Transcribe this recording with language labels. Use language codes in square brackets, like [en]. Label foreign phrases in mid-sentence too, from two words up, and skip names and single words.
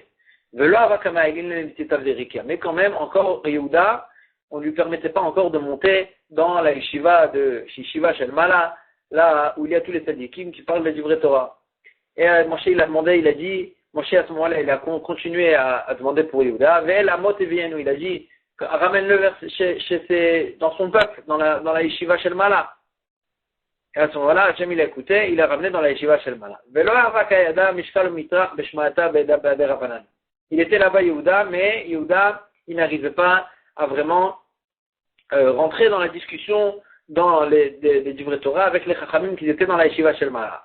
[fr] Mais quand même, encore Yehuda, on ne lui permettait pas encore de monter dans la [he] ישיבה של מעלה, [fr] là où il y a tous les tzadikim qui parlent du vrai Torah. Et Moshe il a demandé, il a dit, Moshe à ce moment-là, il a continué à demander pour Yehuda. [he] ואל עמו תביאנו, [fr] il a dit, ramène-le dans son peuple, dans la [he] ישיבה של מעלה. [fr] Et à ce moment-là, Hachem il a écouté, il l'a ramené dans la [he] ישיבה של מעלה. [fr] Il était là-bas Yehuda, mais Yehuda, il n'arrivait pas à vraiment rentrer dans la discussion dans les [he] דברי תורה [fr] avec les Chachamim qui étaient dans la [he] ישיבה של מעלה.